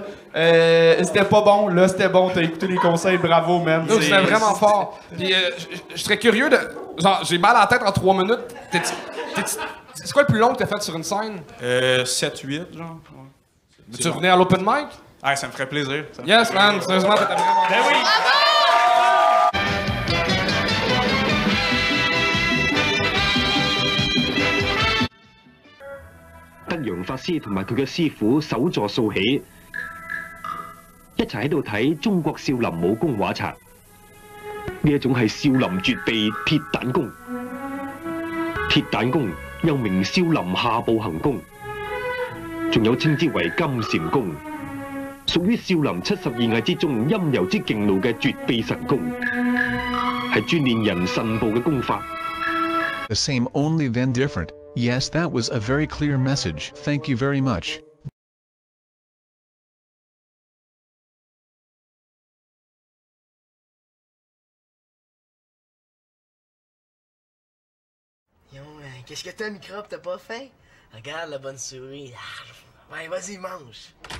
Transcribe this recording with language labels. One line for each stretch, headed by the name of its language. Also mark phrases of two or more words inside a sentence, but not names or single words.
French: C'était pas bon, là c'était bon, t'as écouté les conseils, bravo, man. C'était vraiment fort. Puis je serais curieux de. Genre, j'ai mal à la tête en 3 minutes. C'est quoi le plus long que t'as fait sur une scène? 7-8, genre. Ouais. Veux-tu revenir à l'open mic? Ah, ça me ferait plaisir. Yes, man, sérieusement, t'étais vraiment. Ben oui!
Cantonese: 德陽法師同埋佢嘅師傅手座掃起，一齊喺度睇中國少林武功畫冊。呢一種係少林絕技鐵彈功。鐵彈功又名少林下步行功，仲有稱之為金禪功，屬於少林72藝之中陰柔之勁路嘅絕秘神功，係專練人腎部嘅功法。
English: The same only then different. Yes, that was a very clear message. Thank you very much.
French: Qu'est-ce que t'as, microbe? T'as pas faim? Regarde la bonne souris. Ouais, vas-y, mange.